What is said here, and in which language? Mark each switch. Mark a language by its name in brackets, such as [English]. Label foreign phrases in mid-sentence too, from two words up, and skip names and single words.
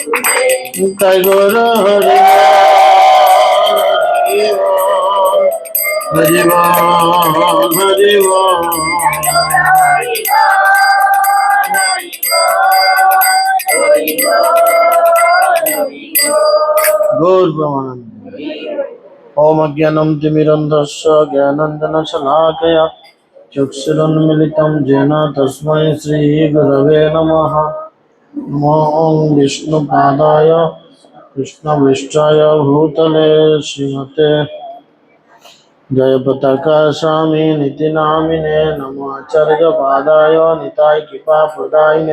[Bangla] তাই গৌর হরি হরি বল হরি বল। গৌর ব্রহ্মানন্দ। [Sanskrit] ओम अज्ञानं तिमिरन्धस्य ज्ञानाञ्जनशलाकया चक्षुरुन्मिलितं येन तस्मै श्रीगुरवे नमः। नमो विष्णुपादाय कृष्णपृष्ठाय भूतले श्रीमते जयपताका स्वामी निति नामिने नमो आचार्यपादाय निताय कृपाप्रदायिने